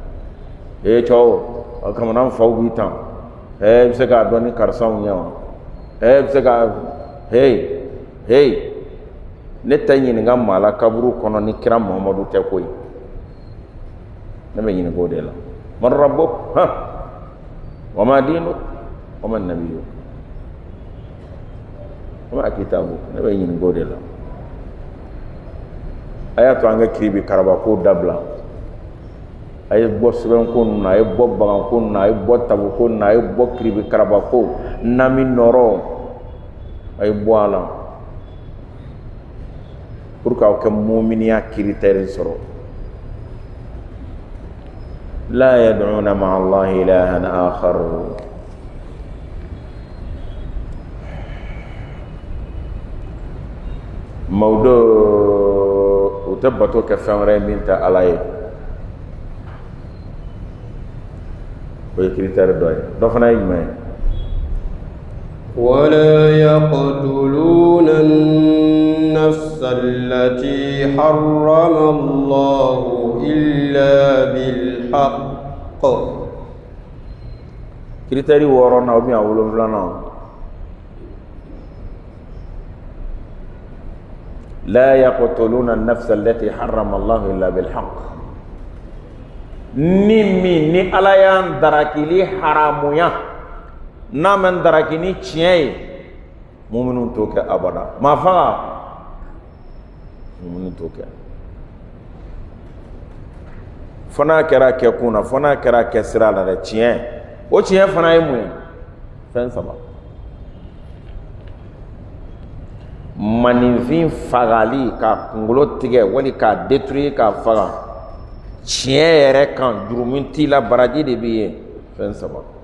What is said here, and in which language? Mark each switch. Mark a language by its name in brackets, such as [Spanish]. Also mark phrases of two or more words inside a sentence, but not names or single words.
[Bambara] cɛw kamana faw b'i tan i bɛ se k'a dɔn ni karisaw ɲɛ wa i bɛ se ka hey ne tɛ ɲininka maa la kaburu kɔnɔ ni kira Muhamadu tɛ koyi ne bɛ ɲininka o de la [Arabic] من ربك وما دينك ومن نبيك وما كتابك [Bambara] ne bɛ ɲininka o de la a y'a to an ka kiribi karabako dabila a ye bɔ sɛbɛnko ninnu na a ye bɔ baganko ninnu na a ye bɔ taboko ninnu na a ye bɔ kiribi karabako nami nɔrɔ a ye bɔ a la [French] pour que [Bambara] aw kɛ muminiya critère sɔrɔ la [Arabic] يدعون مع الله إلها آخر [Bambara] mawdo o tɛ bato kɛ fɛn wɛrɛ min tɛ ala ye o ye critère dɔ ye dɔ fana ye jumɛn ye [Arabic] ولا يقتلون النفس التي حرم الله إلا بالحق [Bambara] critère wɔɔrɔnan [French] ou bien [Bambara] wolonfilanan [Arabic] لا يقتلون النفس التي حرم الله إلا بالحق [Bambara] ni ala y'an darakili haramuya n'a man daraki ni tiɲɛ ye muminun t'o kɛ abada maa faga muminun t'o kɛ fo n'a kɛra kɛkun na fo n'a kɛra kɛsira la dɛ tiɲɛ o tiɲɛ fana ye mun ye fɛn saba maninfin fagali k'a kunkolo tigɛ wali k'a détruire k'a faga tiɲɛ yɛrɛ kan jurumu t'i la baraji de b'i ye fɛn saba